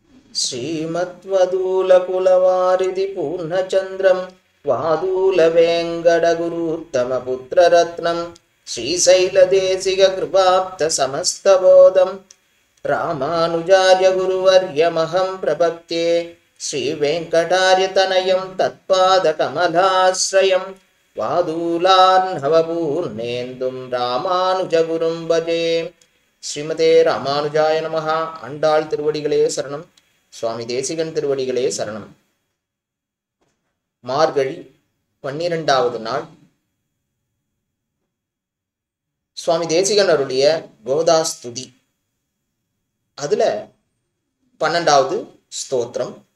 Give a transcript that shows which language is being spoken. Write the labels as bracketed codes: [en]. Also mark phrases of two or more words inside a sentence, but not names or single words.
[sa] श्रीमद्वदूलकुलवारिधि पूर्णचन्द्रं वादूलवेङ्कटगुरूत्तमपुत्ररत्नं श्रीशैलदेशिककृपाप्तसमस्तबोधं रामानुजार्यगुरुवर्यमहं प्रपद्ये श्रीवेङ्कटार्यतनयं तत्पादकमलाश्रयं वादूलान्नवपूर्णेन्दुं रामानुजगुरुं भजे. श्रीमते रामानुजाय नमः. [ta] ஆண்டாள் திருவடிகளே சரணம். சுவாமி தேசிகன் திருவடிகளே சரணம். மார்கழி 12வது நாள். சுவாமி தேசிகன் அருளிய கோதாஸ்துதி. அதுல 12வது ஸ்தோத்திரம்.